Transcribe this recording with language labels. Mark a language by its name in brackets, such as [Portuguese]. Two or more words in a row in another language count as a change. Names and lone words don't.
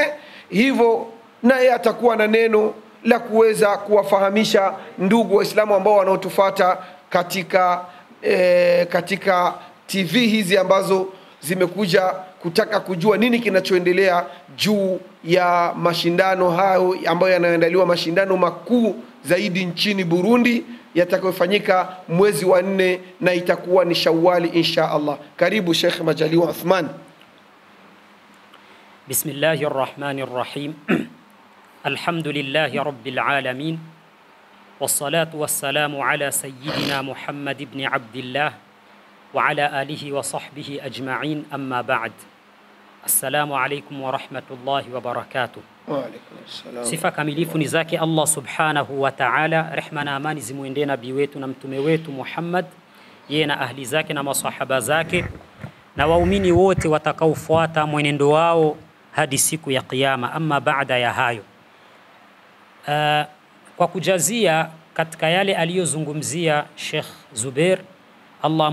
[Swahili] Hivyo naye atakuwa na neno la kuweza kuwafahamisha ndugu Waislamu ambao wanaotufuata katika TV hizi ambazo zimekuja kutaka kujua nini kinachoendelea juu ya mashindano hayo ambayo yanaandaliwa, mashindano makuu zaidi nchini Burundi yatakayofanyika mwezi wa 4 na itakuwa ni Shawwali [Arabic] إن شاء الله. [Swahili] Karibu Sheikh Majaliwa Uthman. [Arabic] بسم الله الرحمن الرحيم. الحمد لله رب العالمين. والصلاة والسلام على سيدنا محمد بن عبد الله وعلى آله وصحبه أجمعين أما بعد. السلام عليكم ورحمة الله وبركاته. وعليكم السلام. [Swahili] Sifa kamilifu ni zake Allah [Arabic] سبحانه وتعالى, [Swahili] rehma na amani zimuendee nabii wetu na mtume wetu Muhammad, yeye na ahli zake na masahaba zake na waumini wote watakaofuata mwenendo wao hadi siku ya kiyama. Amma baada ya hayo, kwa kujazia katika yale aliyozungumzia Sheikh Zubair, Allah